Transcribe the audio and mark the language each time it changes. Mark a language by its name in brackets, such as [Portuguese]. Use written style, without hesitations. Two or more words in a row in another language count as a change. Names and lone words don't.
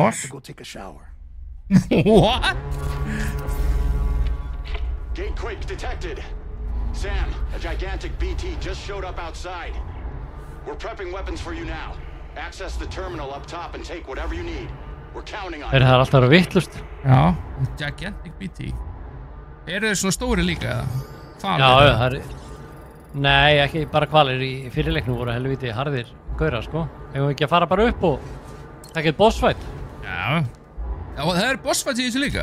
[English] I have to go take a shower. What? Gate quake detected. Sam, a gigantic BT just showed up outside. We're prepping weapons for you now. Access the terminal up top and take whatever you need. We're counting on [Icelandic] Það alltaf að vera vittlust. Já, [English] gigantic BT. [Icelandic] Eru þeir svona stóri líka eða? Já, það er... Nei, ekki bara hvalir í fyrirleiknum voru helviti harðir gaurar, sko. Eigum við ekki að fara bara upp og taka eitt bossfight? Já. Já, það er bossfight í þessu líka?